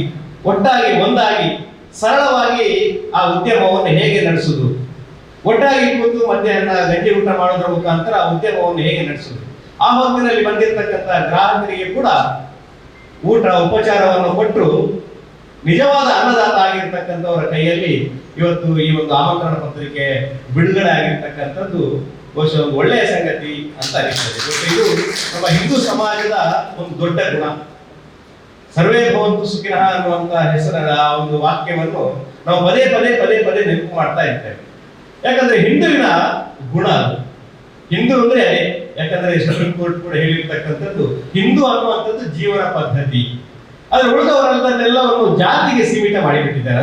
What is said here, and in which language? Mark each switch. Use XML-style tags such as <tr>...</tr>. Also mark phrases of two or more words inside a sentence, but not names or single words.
<kn>ಒಟ್ಟಾಗಿ ಒಂದಾಗಿ ಸರಳವಾಗಿ ಆ ಉದ್ಯಮವನ್ನು ಹೇಗೆ ನಡೆಸುವುದು, ಒಟ್ಟಾಗಿ ಕೂತು ಮಧ್ಯಾಹ್ನ ಗಂಜಿ ಊಟ ಮಾಡೋದ್ರ ಮುಖಾಂತರ ಆ ಉದ್ಯಮವನ್ನು ಹೇಗೆ ನಡೆಸುವುದು, ಆ ಹೊತ್ತಿನಲ್ಲಿ ಬಂದಿರತಕ್ಕಂಥ ಗ್ರಾಹಕರಿಗೆ ಕೂಡ ಊಟ ಉಪಚಾರವನ್ನು ಕೊಟ್ಟು ನಿಜವಾದ ಅನ್ನದಾತ ಆಗಿರ್ತಕ್ಕಂಥವರ ಕೈಯಲ್ಲಿ ಇವತ್ತು ಈ ಒಂದು ಆಮಂತ್ರಣ ಪತ್ರಿಕೆ ಬಿಡುಗಡೆ ಆಗಿರ್ತಕ್ಕಂಥದ್ದು ಬಹುಶಃ ಒಂದು ಒಳ್ಳೆಯ ಸಂಗತಿ ಅಂತ ಅನಿಸ್ತದೆ. ಇದು ನಮ್ಮ ಹಿಂದೂ ಸಮಾಜದ ಒಂದು ದೊಡ್ಡ ಗುಣ.</kn> <sa>ಸರ್ವೇ ಭವಂತು ಸುಖಿನಃ</sa> <kn>ಅನ್ನುವಂತ ಹೆಸರ ಆ ಒಂದು ವಾಕ್ಯವನ್ನು ನಾವು ಪದೇ ಪದೇ ಪದೇ ಪದೇ ನೆನಪು ಮಾಡ್ತಾ ಇರ್ತೇವೆ. ಯಾಕಂದ್ರೆ ಹಿಂದುವಿನ ಗುಣ ಅದು. ಹಿಂದೂ ಅಂದ್ರೆ ಯಾಕಂದ್ರೆ ಸುಪ್ರೀಂ ಕೋರ್ಟ್ ಕೂಡ ಹೇಳಿರ್ತಕ್ಕಂಥದ್ದು ಹಿಂದೂ ಅನ್ನುವಂಥದ್ದು ಜೀವನ ಪದ್ಧತಿ. ಆದ್ರೆ ಉಳಿದವರೆಲ್ಲವನ್ನು ಜಾತಿಗೆ ಸೀಮಿತ ಮಾಡಿಬಿಟ್ಟಿದ್ದಾರೆ.</kn>